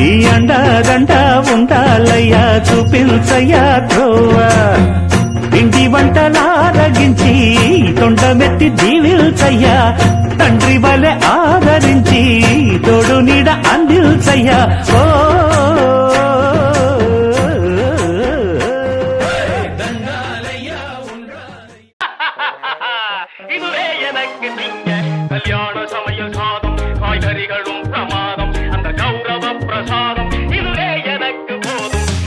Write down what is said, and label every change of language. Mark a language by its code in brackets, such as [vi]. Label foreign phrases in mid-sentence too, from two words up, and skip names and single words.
[te] అండదండ ఉండాలయ్య చూపించయ్య ధ్రువ ఇంటి వంటలారగించి తొండమెత్తి దీవిల్చయ్య తండ్రి వలె ఆదరించి తోడు నీడ అందిల్చయ్య ఓ [ta] இதுவே எனக்கு நீங்க கல்யாண சமையல் சாதம் காய்கறிகளும் பிரமாதம் அந்த கௌரவ பிரசாதம் இதுவே எனக்கு போதும்